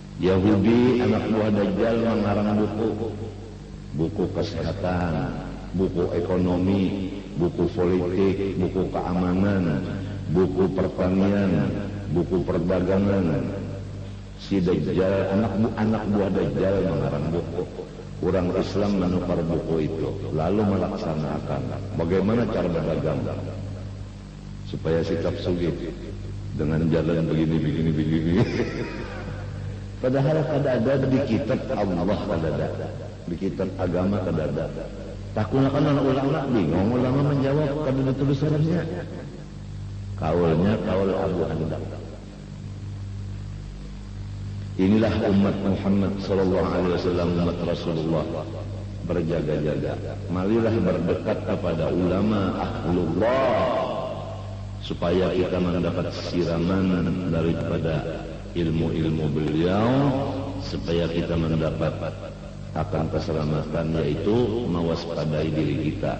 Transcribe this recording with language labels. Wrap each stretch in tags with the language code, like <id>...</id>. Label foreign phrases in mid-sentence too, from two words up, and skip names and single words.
<id>Yahudi anak buah Dajjal mengarang buku kesehatan, buku ekonomi, buku politik, buku keamanan, buku pertanian, buku perdagangan. Si Dajjal, anak buah Dajjal mengarang buku. Orang Islam menukar buku itu, lalu melaksanakan bagaimana cara berdagang supaya sikap sugih dengan jalan begini.</id> <bjn>Padahal kadada di kitab Allah kadada, di kitab agama kadada.</bjn> <id>Takutnya kan ulama bingung, ulama menjawab kadada tulisannya. Kaulnya kaul Abu Hanbal. Inilah umat Muhammad</id> <ar>sallallahu alaihi wasallam,</ar> <id>umat Rasulullah, berjaga-jaga. Marilah berdekat kepada ulama ahlullah supaya kita mendapat siraman daripada ilmu-ilmu beliau, supaya kita mendapat akan keselamatan, yaitu mewaspadai diri kita.</id>